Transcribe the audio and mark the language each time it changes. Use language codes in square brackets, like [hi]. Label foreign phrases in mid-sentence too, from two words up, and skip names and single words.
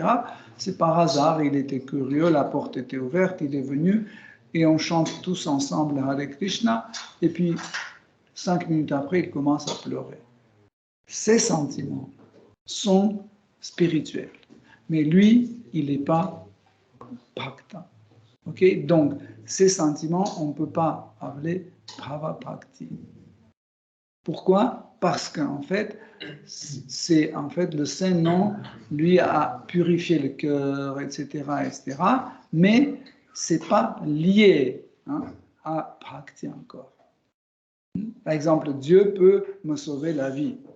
[fr] C'est par hasard, il était curieux, la porte était ouverte, il est venu et on chante tous ensemble [sa] हरे कृष्ण [fr] et puis 5 minutes après, il commence à pleurer. Ces sentiments sont spirituels, mais lui, il n'est pas bhakta. Ok, donc ces sentiments, on ne peut pas appeler [sa] भाव भक्ति. [fr] Pourquoi? Parce qu'en fait, c'est en fait le Saint-Nom, lui, a purifié le cœur, etc., etc., mais c'est pas lié à bhakti encore. Par exemple, Dieu peut me sauver la vie.